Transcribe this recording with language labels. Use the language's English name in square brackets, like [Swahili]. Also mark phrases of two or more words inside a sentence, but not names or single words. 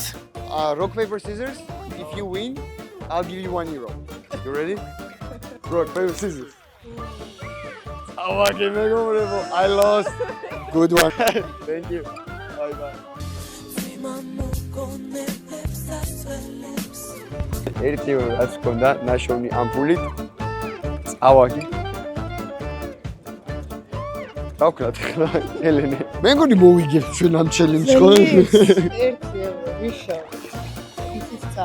[English] Rock paper scissors. If you win, I'll give you 1 euro. You ready? Rock paper scissors. Oh, okay, megomrebo. I lost. Good one. Thank you. Bye bye. [Georgian] ერთი euro რაც გქონდა ნაშოვნი ამ ფულით. წავაგი. დავკრათ ხლა ელენე. მე მგონი მოვიგებთ ჩვენ ამ ჩელენჯს ხო? 1 euro ვიშო. ისიც